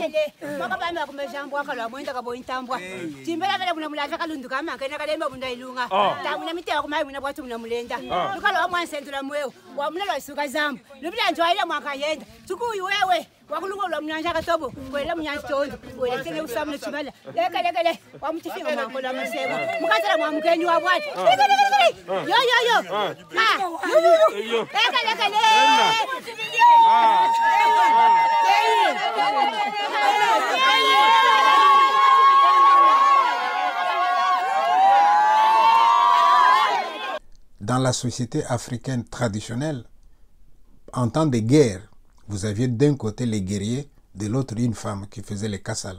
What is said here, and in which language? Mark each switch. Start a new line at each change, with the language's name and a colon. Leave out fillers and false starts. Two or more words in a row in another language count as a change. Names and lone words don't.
Luba-Katanga: makabamba kumajambu akalwa mwenda ka boya ntambwa chimbela vele kuna mulaza kalundu kama kana kalemba bunda ilunga tamuna mitewa kumayi mwina bwatu muna mulenda lukalo mwansentula mwewe wamulela isuka zambu lubila njwaile mwakayenda tukuyi wewe wakulunga lwa mnyanja katobo kwela mnyanja tondo kwela kile usamule chibala lekele wamutifinga mwanko lwa masebo mukazala mwamukenyi wabwati yo lekele
French: Dans la société africaine traditionnelle, en temps de guerre, vous aviez d'un côté les guerriers, de l'autre une femme qui faisait les kassala.